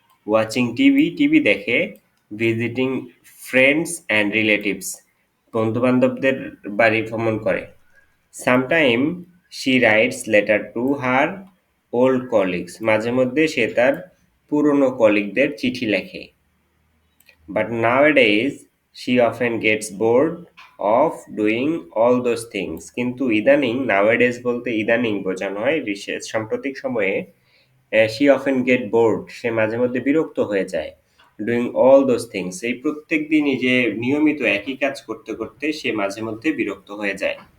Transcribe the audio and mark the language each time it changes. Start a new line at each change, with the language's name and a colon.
Bangla: Watching TV দেখে, visiting friends and relatives, বন্ধুবান্ধবদের বাড়ি ভ্রমণ করে।
English: sometime she writes letter to her old colleagues,
Bangla: মাঝে মধ্যে সে তার পুরনো কলিগদের চিঠি লেখে।
English: But nowadays she often gets bored of doing all those things.
Bangla: কিন্তু ইদানিং, nowadays বলতে ইদানিং বোঝানো হয়, সাম্প্রতিক সময়ে
English: she often get bored,
Bangla: সে মাঝে মধ্যে বিরক্ত হয়ে যায়।
English: doing all those things,
Bangla: এই প্রত্যেক দিনই যে নিয়মিত একই কাজ করতে করতে সে মাঝে মধ্যে বিরক্ত হয়ে যায়।